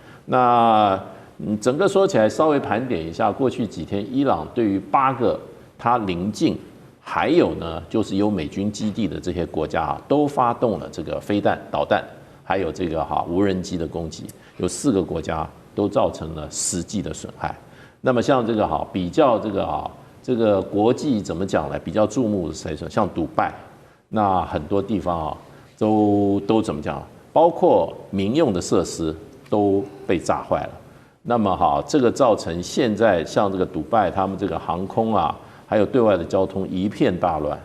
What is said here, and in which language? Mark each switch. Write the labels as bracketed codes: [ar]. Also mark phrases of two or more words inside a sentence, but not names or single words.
[zh] 那整個說起來，稍微盤點一下，過去幾天伊朗對於8個它鄰近還有呢就是有美軍基地的這些國家都發動了這個飛彈、導彈，還有這個無人機的攻擊，有4個國家都造成了實際的損害。那麼像這個比較這個國際怎麼講呢？比較注目的誰說？像杜拜，那很多地方都怎麼講？包括民用的設施都被炸壞了。那麼這個造成現在像這個杜拜他們這個航空還有對外的交通一片大亂。